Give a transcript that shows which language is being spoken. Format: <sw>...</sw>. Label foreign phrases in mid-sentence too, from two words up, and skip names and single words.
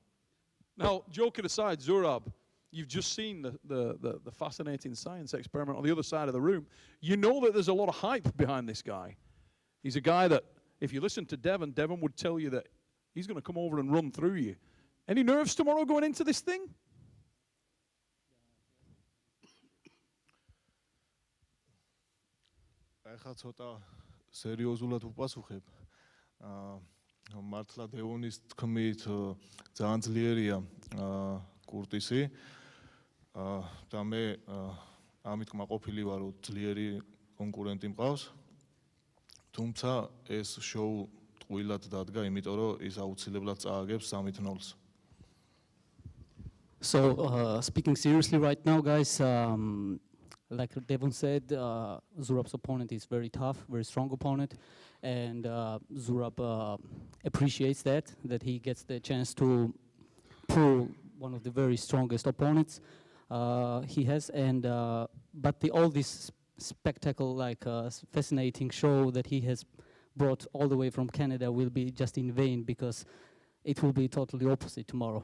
<en>Now, joking aside, Zurab, you've just seen the fascinating science experiment on the other side of the room. You know that there's a lot of hype behind this guy. He's a guy that, if you listen to Devon would tell you that he's going to come over and run through you. Any nerves tomorrow going into this thing?</en> <ka>ახლა ცოტა სერიოზულად ვუპასუხებ. მართლა დევონის თქმით ძალიან ძლიერია კურტისი და მე ამით კმაყოფილი ვარ, რომ ძლიერი კონკურენტი მყავს. თუმცა ეს შოუ ტყუილად დადგა, იმიტომ რომ ის აუცილებლად წააგებს 3-0-ს.</ka> <en>So, speaking seriously right now, guys, like Devon said, Zurab's opponent is very tough, very strong opponent, and Zurab appreciates that he gets the chance to pull one of the very strongest opponents he has, and but all this spectacle, like fascinating show that he has brought all the way from Canada will be just in vain, because it will be totally opposite tomorrow.</en>